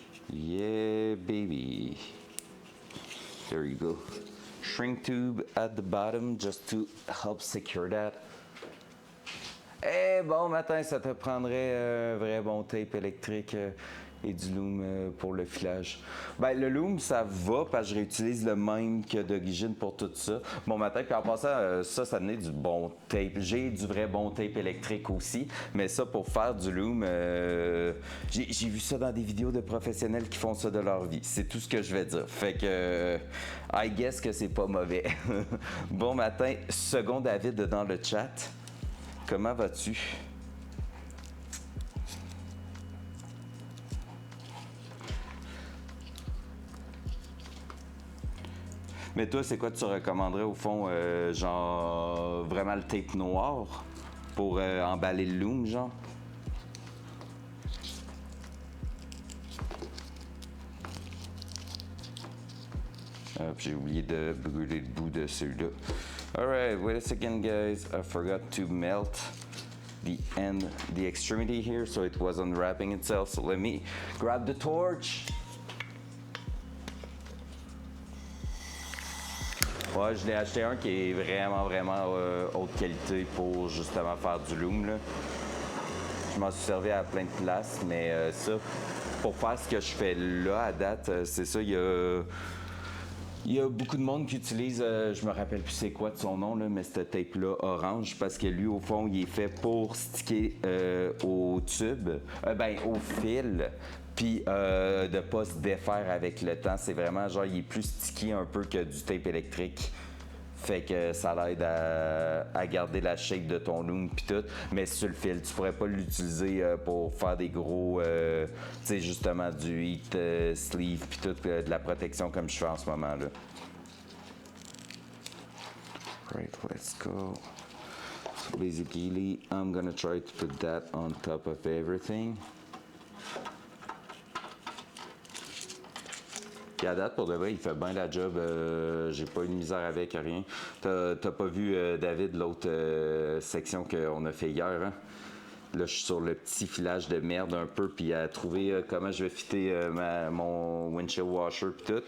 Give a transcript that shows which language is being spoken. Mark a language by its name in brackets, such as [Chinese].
[English] Yeah, baby. There you go. Shrink tube at the bottom just to help secure that. [French] Eh bon matin, ça te prendrait un vrai bon tape électrique et du loom pour le filage. Ben le loom ça va parce que je réutilise le même que d'origine pour tout ça. Bon matin, puis en passant, ça venait du bon tape. J'ai du vrai bon tape électrique aussi, mais ça pour faire du loom, j'ai vu ça dans des vidéos de professionnels qui font ça de leur vie. C'est tout ce que je vais dire. Fait que [English] I guess [French] que c'est pas mauvais. Bon matin, second David dans le chat. Comment vas-tu? Mais toi, c'est quoi tu recommanderais au fond, genre vraiment le tape noir pour emballer le loom, genre? J'ai oublié de brûler le bout de celui-là. [English] Alright, wait a second guys, I forgot to melt the end, the extremity here, so it was unwrapping itself. So let me grab the torch. [French] Ouais, je l'ai acheté un qui est vraiment haute qualité pour justement faire du loom, là. Je m'en suis servi à plein de places, mais ça, pour faire ce que je fais là à date, c'est ça, il y a beaucoup de monde qui utilise, je me rappelle plus c'est quoi de son nom, là, mais ce tape-là orange, parce que lui, au fond, il est fait pour sticker au tube, au fil, puis de pas se défaire avec le temps. C'est vraiment genre, il est plus sticky un peu que du tape électrique. Fait que ça l'aide à garder la shape de ton loom puis tout. Mais sur le fil, tu pourrais pas l'utiliser pour faire des gros, tu sais, justement du heat sleeve puis tout, de la protection comme je fais en ce moment là. [English] Right, let's go. So basically, I'm gonna try to put that on top of everything. [French] Puis à date, pour de vrai, il fait bien la job. J'ai pas eu de misère avec rien. T'as pas vu, David, l'autre section qu'on a fait hier, hein? Là, je suis sur le petit filage de merde un peu, puis à trouver comment je vais fitter mon windshield washer puis tout.